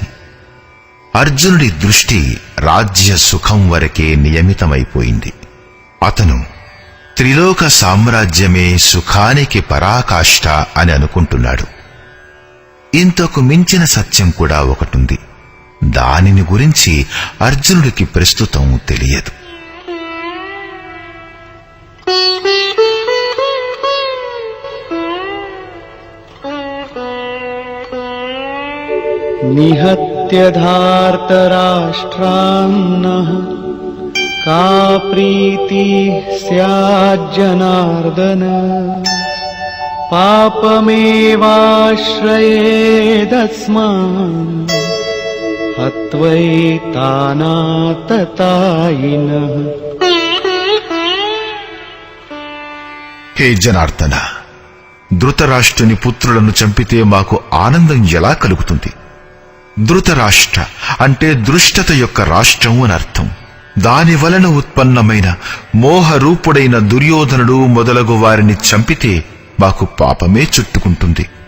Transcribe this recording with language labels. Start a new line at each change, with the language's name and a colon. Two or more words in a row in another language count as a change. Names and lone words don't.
Telugu: అర్జునుడి దృష్టి రాజ్య సుఖం వరకే నియమితమైపోయింది. అతను త్రిలోక సామ్రాజ్యమే సుఖానికి పరాకాష్ఠ అని అనుకుంటున్నాడు. ఇంతకు మించిన సత్యం కూడా ఒకటుంది. దానిని గురించి అర్జునుడికి ప్రస్తుతం తెలియదు.
Sanskrit: निहत्य धार्तराष्ट्रान्नः का प्रीतिः स्याज्जनार्दन पापमेवाश्रयेदस्मान् हत्वैतानाततायिनः.
Telugu: హే జనార్దన, ధృతరాష్ట్రుని పుత్రులను చంపితే మాకు ఆనందం ఎలా కలుగుతుంది? ధృతరాష్ట్ర అంటే దృష్టత యొక్క రాష్ట్రం అని అర్థం. దాని వలన ఉత్పన్నమైన మోహరూపుడైన దుర్యోధనుడు మొదలగు వారిని చంపితే మాకు పాపమే చుట్టుకుంటుంది.